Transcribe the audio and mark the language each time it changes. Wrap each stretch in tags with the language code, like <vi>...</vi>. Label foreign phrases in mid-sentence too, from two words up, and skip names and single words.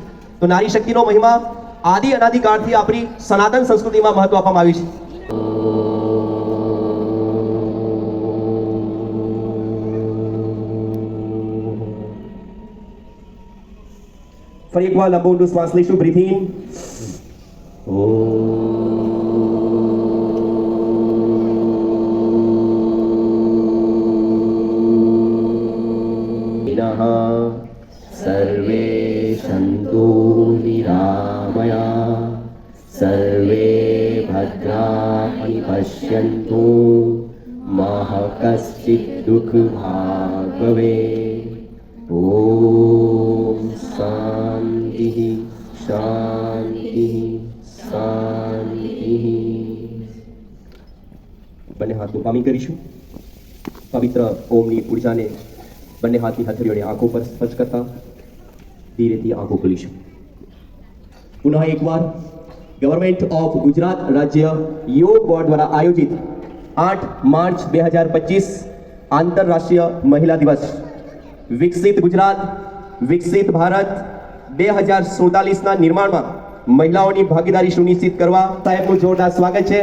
<gu>તો નારી શક્તિનો મહિમા આદિ અનાદિકાળથી આપણી સનાતન સંસ્કૃતિમાં મહત્વ આપવામાં આવ્યું છે। ફરી એકવાર લંબો ઊંડો શ્વાસ લઈશું।</gu> <en>breath in,</en> <sa>सर्वे सन्तु निरामया, सर्वे भद्राणि पश्यन्तु, मा कश्चित् दुःखभाग् भवेत्। ॐ शान्तिः शान्तिः शान्तिः।</sa> <gu>બંને હાથ મુકામી કરીશું। પવિત્ર ઓમની ઉર્જાને બંને હાથની હથેળીઓને આંખો પર સ્પર્શ કરતા ધીરેથી આંખો ખોલીશું। પુનઃ એકવાર ગવર્મેન્ટ ઓફ ગુજરાત રાજ્ય યોગ બોર્ડ દ્વારા આયોજિત 8 માર્ચ 2025 આંતરરાષ્ટ્રીય મહિલા દિવસ વિકસિત ગુજરાત વિકસિત ભારત 2047ના નિર્માણમાં મહિલાઓની ભાગીદારી સુનિશ્ચિત કરવા સાહેબનું જોરદાર સ્વાગત છે।</gu>